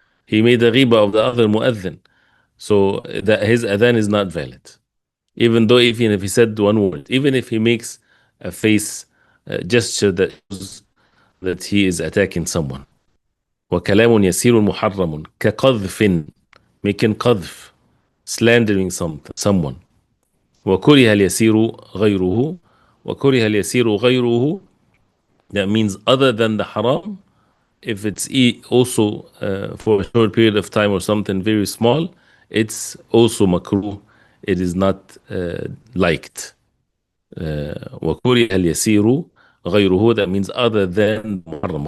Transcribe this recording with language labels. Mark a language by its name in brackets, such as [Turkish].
[English] He made a ghiba of the other mu'adhin. So that his adhan is not valid. Even if he said one word, even if he makes a face gesture that shows that he is attacking someone. [Arabic] وكلام يسير محرم كقذف, [English] making [Arabic] قذف, [English] slandering someone. [Arabic] وكره اليسير غيره. وكره اليسير غيره, [English] that means other than the haram. If it's also for a short period of time or something very small, it's also makruh. It is not liked. [Arabic] وكره اليسير غيره, [English] that means other than محرم.